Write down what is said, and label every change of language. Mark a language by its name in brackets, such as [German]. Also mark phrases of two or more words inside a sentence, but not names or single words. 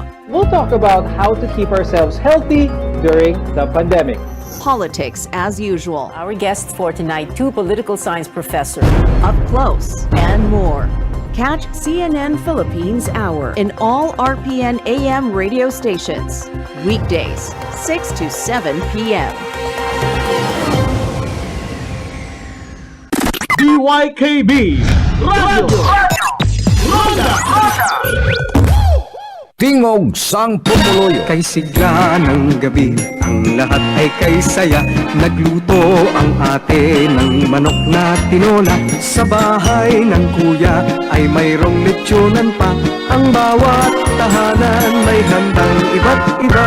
[English] We'll talk about how to keep ourselves healthy during the pandemic. Politics as usual. Our guests for tonight, two political science professors. Up close and more. Catch CNN Philippines Hour in all RPN AM radio stations. Weekdays, 6 to 7 p.m. DYKB Radio Ronda. [Hiligaynon] Tingog sang Pumuluyo. [Filipino] Kay sigla ng gabi, ang lahat ay kay saya. Nagluto ang ate ng manok na tinola. Sa bahay ng kuya ay mayroong lechonan pa. Ang bawat tahanan may handang iba't iba.